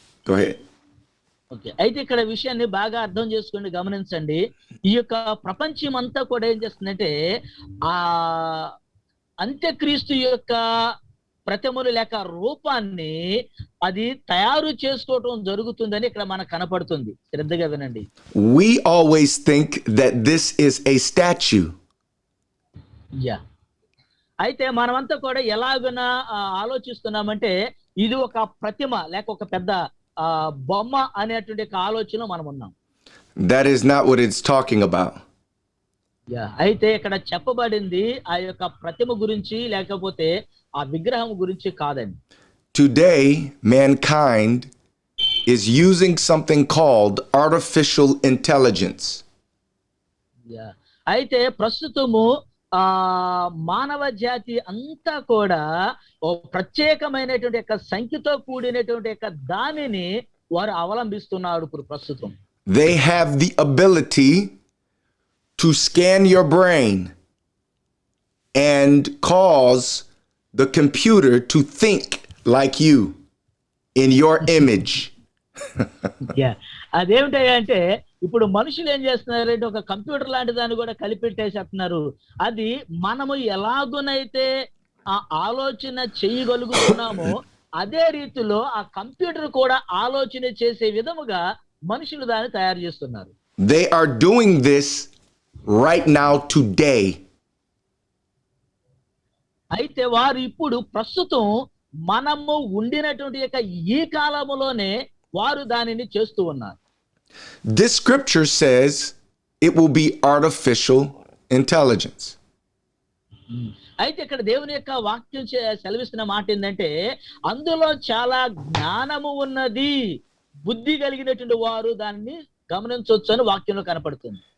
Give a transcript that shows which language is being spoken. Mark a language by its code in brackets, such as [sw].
[en] Go ahead. [te] Okay, అయితే ఇక్కడ విషయాన్ని బాగా అర్థం చేసుకోండి, గమనించండి. ఈ యొక్క ప్రపంచం అంతా కూడా ఏం చేస్తుందంటే ఆ అంత్యక్రీస్తు యొక్క ప్రతిమలు లేక రూపాన్ని అది తయారు చేసుకోవటం జరుగుతుందని ఇక్కడ మనకు కనపడుతుంది. శ్రద్ధగా వినండి. [en] We always think that this is a statue. [te] Yeah, అయితే మనమంతా కూడా ఎలాగున ఆలోచిస్తున్నామంటే ఇది ఒక ప్రతిమ లేక ఒక పెద్ద బొమ్మ అనేటువంటి ఆలోచన మనం ఉన్నాం. [en] That is not what it's talking about. [te] Yeah, అయితే ఇక్కడ చెప్పబడింది ఆ యొక్క ప్రతిమ గురించి లేకపోతే ఆ విగ్రహం గురించి కాదండి. [en] Today, mankind is using something called artificial intelligence. [te] Yeah, అయితే ప్రస్తుతము మానవ జాతి అంతా కూడా ఓ ప్రత్యేకమైనటువంటి యొక్క సంఖ్యతో కూడినటువంటి యొక్క దానిని వారు అవలంబిస్తున్నారు ఇప్పుడు ప్రస్తుతం. [en] They have the ability to scan your brain and cause the computer to think like you in your image. [te] అదేమిటంటే ఇప్పుడు మనుషులు ఏం చేస్తున్నారంటే ఒక కంప్యూటర్ లాంటి దాన్ని కూడా కలిపెట్టేసేస్తున్నారు. అది మనము ఎలాగునైతే ఆ ఆలోచన చేయగలుగుతున్నామో అదే రీతిలో ఆ కంప్యూటర్ కూడా ఆలోచన చేసే విధముగా మనుషులు దాన్ని తయారు చేస్తున్నారు. [en] They are doing this right now today. [te] అయితే వారు ఇప్పుడు ప్రస్తుతం మనము ఉండినటువంటి యొక్క ఈ కాలములోనే వారు దానిని చేస్తూ ఉన్నారు. [en] This scripture says it will be artificial intelligence. [te] అయితే ఇక్కడ దేవుని యొక్క వాక్యం సెలవిస్తున్న మాట ఏంటంటే అందులో చాలా జ్ఞానము ఉన్నది, బుద్ధి కలిగినటువంటి వారు దాన్ని గమనించవచ్చు అని వాక్యంలో కనపడుతుంది.